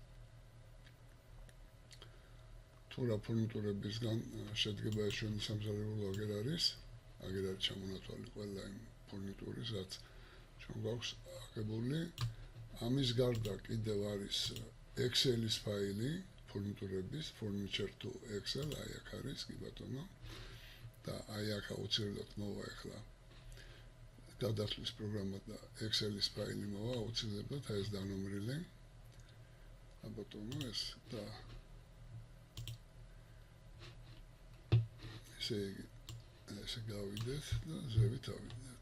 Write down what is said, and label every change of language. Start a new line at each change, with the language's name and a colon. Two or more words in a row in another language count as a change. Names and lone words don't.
Georgian: თუ რა ფურნიტურებისგან შედგება ეს ჩვენი სამზარეულო აგერ არის ჩამონათვალი ყველა იმ ფურნიტურის, რაც ჩვენ გვაქვს აღებული. ამის გარდა კიდევ არის Excel-ის ფაილი ფურნიტურების,
English: furniture to Excel,
Georgian: აი აქ არის, კი ბატონო. და აი აქ აუცილებლად მოვა ახლა გადასვლის პროგრამა და Excel-ის ფაილი მოვა აუცილებლად, აი ეს დანომრილი. ბატონო ეს და ესე გავიდეთ და ზევით ავიდეთ.